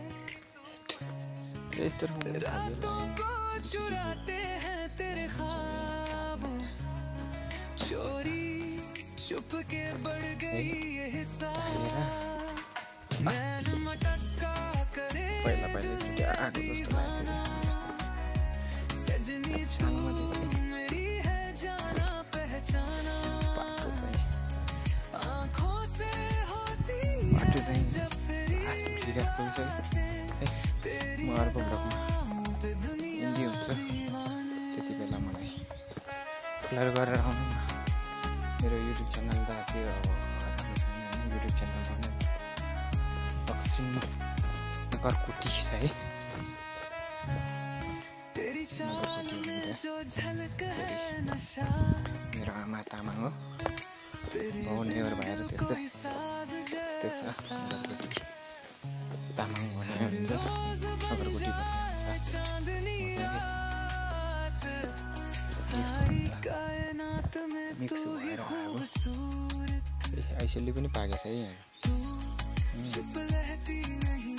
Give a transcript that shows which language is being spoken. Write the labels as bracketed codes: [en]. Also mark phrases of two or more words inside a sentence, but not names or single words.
[hi] रातों को चुराते हैं तेरे ख्वाब चोरी छुप के बढ़ गई ये हिसाब नैन मटका करे दीवाना सजनी तू मेरी है जाना पहचाना आँखों से होती है जब तेरी तेरी अदाओं पे दुनिया दीवाने [ne] त्यति बेला मलाई फलोर गरेर आउनु न मेरो युट्युब च्यानल त त्यो युट्युब च्यानल पनि दक्षिण नगरकोटी छ है मेरो आमा तामाङ हो बाउ नेवर भएर त्यसो नगरकोटी तामाङ भनेर हुन्छ नगरकोटी मिक्स भएर आइसोली पनि पाकेछ है यहाँ